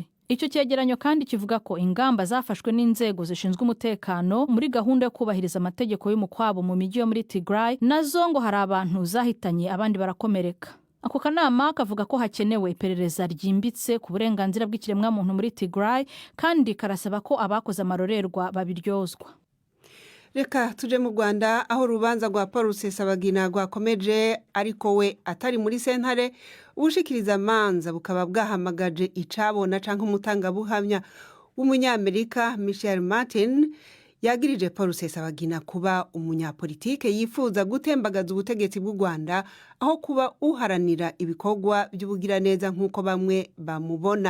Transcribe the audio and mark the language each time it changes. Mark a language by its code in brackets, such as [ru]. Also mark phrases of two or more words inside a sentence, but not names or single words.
[rw] Icyo cyegeranyo kandi kivuga ko ingamba zafashwe n'inzego zishinzwe umutekano muri gahunda yo kubahiriza amategeko y'umukwabo mu mijyi yo muri Tigray nazo ngo hari abantu zahitanye abandi barakomereka. Ako kanama kavuga ko hakenewe iperereza ryimbitse ku burenganzira bw'ikiremwamuntu muri Tigray kandi karasaba ko abakoze amarorerwa babiryozwa. [rn] Reka tuje mu Rwanda aho urubanza rwa Paul Rusesabagina rwakomeje ariko we atari muri sentare ubushikiriza amanza bukaba bwahamagaje icabona canke umutangabuhamya w'umunyamerika Michel Martin yagirije Paul Rusesabagina kuba umunyapolitike yifuza gutembagaza ubutegetsi bw'u Rwanda aho kuba uharanira ibikorwa by'ubugiraneza nk'uko bamwe bamubona.